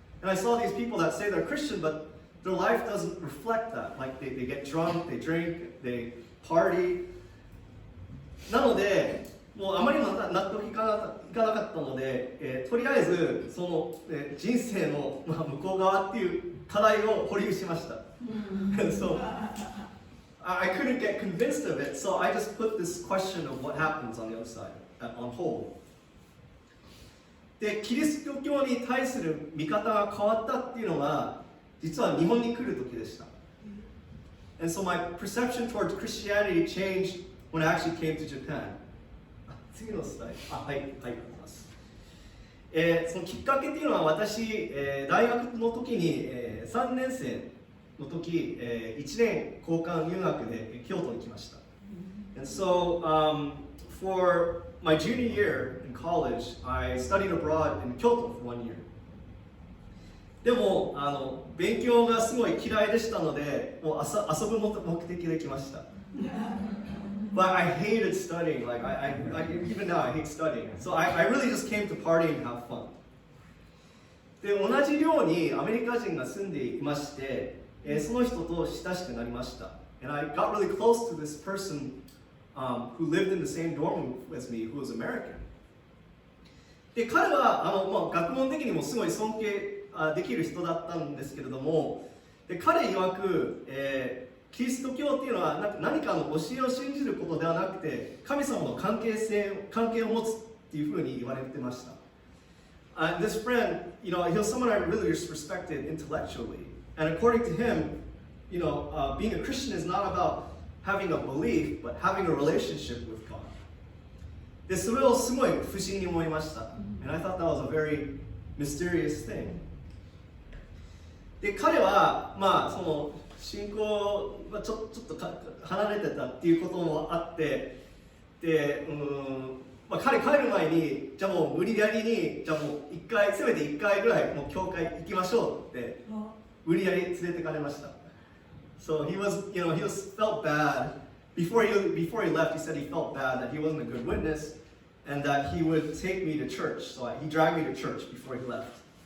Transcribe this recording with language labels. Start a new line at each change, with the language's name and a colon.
English: And I saw these people that say they're Christian, but their life doesn't reflect that. Like they get drunk, they drink, they party.
Japanese: なので、もうあまりにも納得いかなかったので、とりあえずその、人生の、まあ、向こう側っていう課題を保留しました。
English: So I couldn't get convinced of it, so I just put this question of what happens on the other side on hold.
Japanese: で、キリスト教に対する見方が変わったっていうのが実は日本に来る時でした。
English: And so my perception towards Christianity changed when I actually came to Japan.
Japanese: 次のスライド。はい、ありがとうございます。そのきっかけっていうのは私、大学の時に、3年生の時、1年交換留学で京都に来ました。
English: And so, for my junior year in college, I studied abroad in Kyoto for 1 year.
Japanese: でも勉強がすごい嫌いでしたので、もう遊ぶ目的で来ました。
English: But I hated studying. Like even now I hate studying. So I really just came to party and have fun.
Japanese: で、同じ寮にアメリカ人が住んでいまして、その人と親しくなりました。
English: And I got really close to this person who lived in the same dorm as me, who was American.
Japanese: で、彼はまあ、学問的にもすごい尊敬できる人だったんですけれども、で彼曰く、キリスト教っていうのは何かの教えを信じることではなくて神様の関係を持つっていうふうに言われてました。
English: This friend, you know, he was someone I really respected intellectually, and according to him, you know, being a Christian is not about having a belief, but having a relationship with God.
Japanese: で、それをすごい不思議に思いました。
English: And I thought that was a very mysterious thing.
Japanese: で、彼はまあその信仰がちょっと離れてたっていうこともあって、で、まあ、彼帰る前にじゃあもう無理やりにじゃあもうせめて1回ぐらいもう教会行きましょうって無理やり連れてかれました。
English: So he felt bad before he left. He said he felt bad that he wasn't a good witness and that he would take me to church. So he dragged me to church before he left.